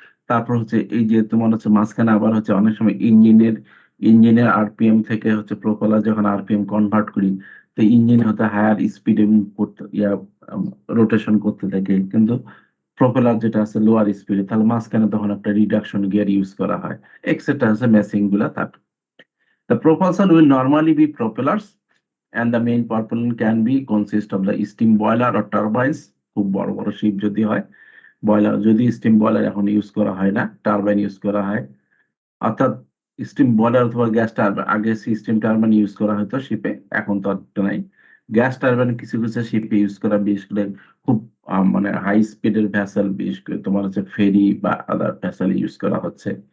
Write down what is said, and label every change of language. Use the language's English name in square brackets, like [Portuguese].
[Bangla] তারপর হচ্ছে এই যে তোমার হচ্ছে মাঝখানে আবার হচ্ছে অনেক সময় ইঞ্জিনের আরপিএম থেকে হচ্ছে প্রপেলার যখন আরপিএম কনভার্ট করি, তো ইঞ্জিন হতে হায়ার স্পিডে করতে রোটেশন করতে থাকে, কিন্তু প্রপেলার যেটা আছে লোয়ার স্পিডে, তাহলে মাঝখানে তখন একটা রিডাকশন গিয়ার ইউজ করা হয়, এক্সেট্রা হচ্ছে মেশিং গুলা থাকে। [English] The propulsion will normally be propellers, and the main propellant can be consist of the steam boiler or turbines. [Bangla] খুব বড় বড় শিপ যদি হয়, বয়লার, যদি স্টিম বয়লার এখন ইউজ করা হয় না, টারবাইন ইউজ করা হয়, অর্থাৎ স্টিম বয়লার অথবা গ্যাস টারবাইন, আগে স্টিম টারবাইন ইউজ করা হতো শিপে, এখন তো আর নাই। গ্যাস টারবাইন কিছু কিছু শিপে ইউজ করা, বিশেষ করে খুব মানে হাই স্পিডের ভ্যাসেল, বিশেষ করে তোমার হচ্ছে ফেরি বা আদার ভ্যাসেল ইউজ করা হচ্ছে।